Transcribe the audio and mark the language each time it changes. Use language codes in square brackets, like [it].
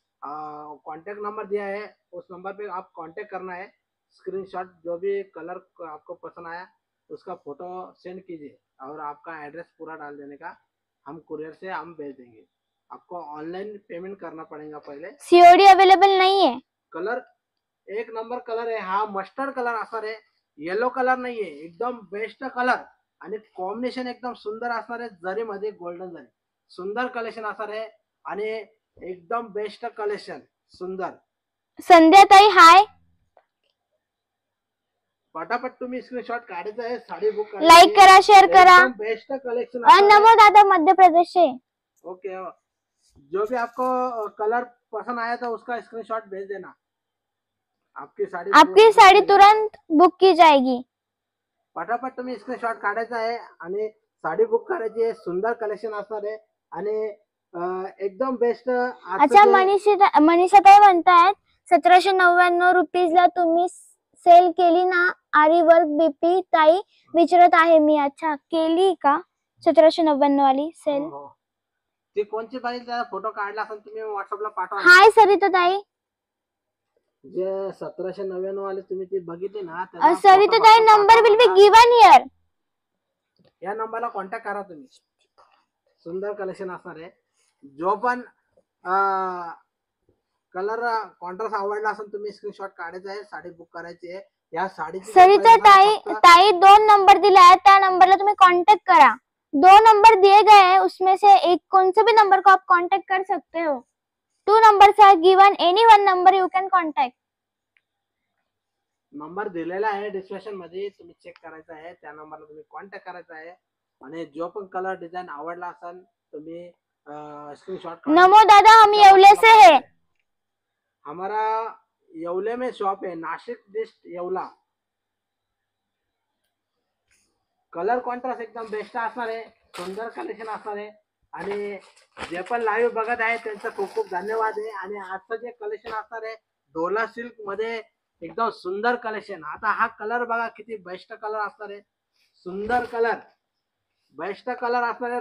[hi] Contact number दिया है उस नंबर पे आप कांटेक्ट करना है. स्क्रीनशॉट जो भी कलर आपको पसंद आया उसका फोटो सेंड कीजिए और आपका एड्रेस पूरा डाल देने का. हम कुरियर से हम भेज देंगे. आपको ऑनलाइन पेमेंट करना पड़ेगा पहले. सीओडी अवेलेबल नहीं है. [mr] कलर एक नंबर कलर आहे हा. मस्टर्ड कलर असणार आहे, येलो कलर नाही आहे. एकदम बेस्ट कलर आणि कॉम्बिनेशन एकदम सुंदर असणार आहे. जरीमध्ये गोल्डन जरी सुंदर कलेक्शन असणार आहे आणि एकदम बेस्ट कलेक्शन सुंदर. संध्याताई हाय. पटापट तुम्ही स्क्रीनशॉट काढायचा आहे. साडी बुक करा, लाइक करा, शेयर करा. [en] Best collection. [hi] नमो दादा मध्य प्रदेश से. [en] Okay. [hi] जो भी आपको कलर पसंद आया था उसका स्क्रीनशॉट भेज देना. आपकी साड़ी तुरंत बुक की जाएगी. [mr] पटापट तुम्ही स्क्रीनशॉट काढायचा आहे आणि साडी बुक करायची आहे. सुंदर कलेक्शन असणार आहे आणि एकदम बेस्ट. अच्छा मनीषाताई म्हणतायत 1799 रुपीजला तुम्ही सेल केली ना आरी वर्क बीपी ताई विचारत आहे मी. अच्छा केली का 1799 वाली सेल? ती कोणची पाहिजे त्याचा फोटो काढला असेल तुम्ही व्हॉट्सअपला पाठवा. हाय सरिता ताई. जे 1799 वाले तुम्ही ती बघितली ना [en] Sarita tai number will be given here. [mr] या नंबरला कॉन्टॅक्ट करा तुम्ही. सुंदर कलेक्शन असणार आहे. जो पण कलर कॉन्ट्रास्ट आवडला असेल तुम्ही स्क्रीनशॉट काढायचा आहे, साडी बुक करायची आहे. या साडीची सरिता ताई 2 नंबर दिला है, त्या नंबरला तुम्ही कांटेक्ट करा. [hi] 2 नंबर दिए गए हैं, उसमें से एक कौन से भी नंबर को आप कांटेक्ट कर सकते हो. [en] 2 numbers are given, any one number you can contact. [mr] Number दिलेला आहे डिस्क्रिप्शन मध्ये, तुम्ही चेक करायचा आहे. त्या नंबरला तुम्ही कॉन्टॅक्ट करायचा आहे. आणि जो पण कलर डिझाइन आवडला असेल तुम्ही स्क्रीनशॉट. [hi] नमो दादा, हम येवले से है. हमारा येवले में शॉप है, Nashik district Yeola. [mr] Colour contrast एकदम बेस्ट असणार आहे. सुंदर कलेक्शन असणार आहे. आणि जे पण लाईव्ह बघत आहे त्यांचं खूप खूप धन्यवाद आहे. आणि आजचं जे कलेक्शन असणार आहे डोला सिल्क मध्ये एकदम सुंदर कलेक्शन. आता हा कलर बघा किती बेस्ट कलर असणार आहे. सुंदर कलर, बेस्ट कलर असणार आहे.